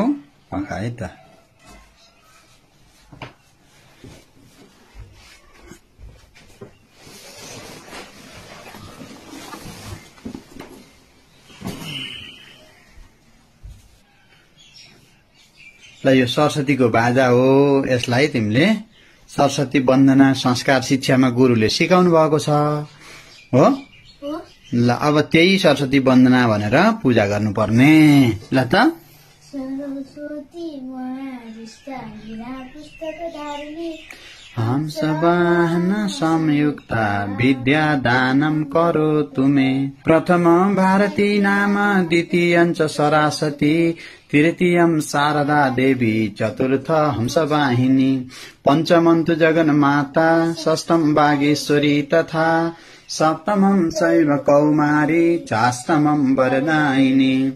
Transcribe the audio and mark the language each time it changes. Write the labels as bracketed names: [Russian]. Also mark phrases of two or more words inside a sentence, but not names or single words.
[Nepali] है त। ल यो सरस्वतीको बाजा हो। यसलाई तिमीले सरस्वती वन्दना संस्कार शिक्षामा गुरुले सिकाउनु भएको छ हो? ल अब त्यही सरस्वती वन्दना भनेर पूजा गर्नुपर्ने। ल त। [Sanskrit] हंसवाहन संयुक्ता विद्या दानम करो तुमे प्रथम भारती नाम द्वितीयं च सरस्वती तृतीयं शारदा देवी चतुर्थ हंसवाहिनी पंचमं तु जगन्माता षष्ठं वागीश्वरी तथा सप्तमं चैव कौमारी चाष्टमं वरदायिनी